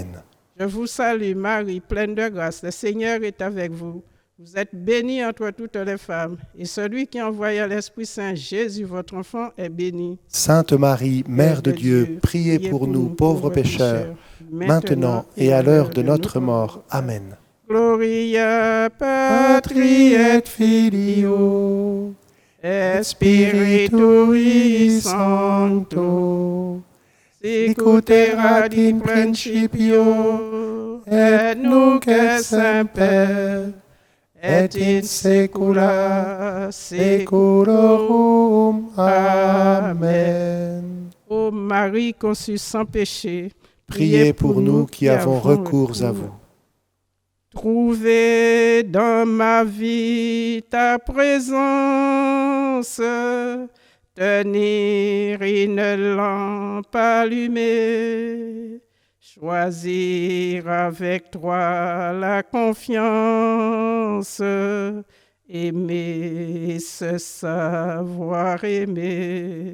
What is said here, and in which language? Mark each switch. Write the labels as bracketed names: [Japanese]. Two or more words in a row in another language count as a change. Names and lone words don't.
[French] Je vous salue Marie, pleine de grâce, le Seigneur est avec vous. Vous êtes bénie entre toutes les femmes, et celui qui envoya l'Esprit Saint, Jésus, votre enfant, est béni. Sainte Marie, Mère de Dieu, priez pour nous pauvres pécheurs, maintenant et à l'heure de notre mort. Amen. [Latin] Gloria Patri et Filio, et Spiritui Sancto, sicut erat in principio, et nunc et semper, et in saecula saeculorum. Amen. [French] Ô Marie conçue sans péché, priez pour nous qui avons recours à vous. Trouvez dans ma vie ta présence, tenir une lampe allumée, choisir avec toi la confiance, aimer, se savoir aimer.